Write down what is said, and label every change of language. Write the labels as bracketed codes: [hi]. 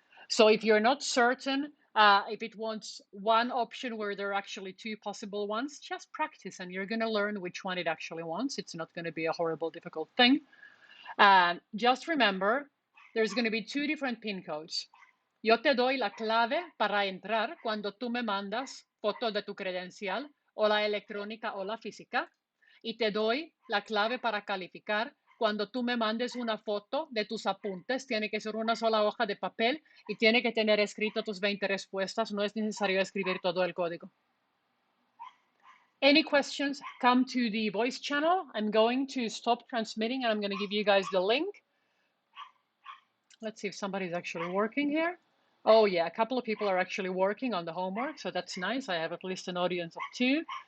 [en] So if you're not certain, if it wants one option where there are actually 2 possible ones, just practice and you're going to learn which one it actually wants. It's not going to be a horrible, difficult thing. Just remember, there's going to be 2 different pin codes. [es] Yo te doy la clave para entrar cuando tú me mandas foto de tu credencial o la electrónica o la física. Y te doy la clave para calificar cuando tú me mandes una foto de tus apuntes. Tiene que ser una sola hoja de papel y tiene que tener escrito tus 20 respuestas. No es necesario escribir todo el código. [en] Any questions, come to the voice channel. I'm going to stop transmitting and I'm going to give you guys the link. Let's see if somebody's actually working here. Oh yeah, a couple of people are actually working on the homework, so that's nice. I have at least an audience of 2.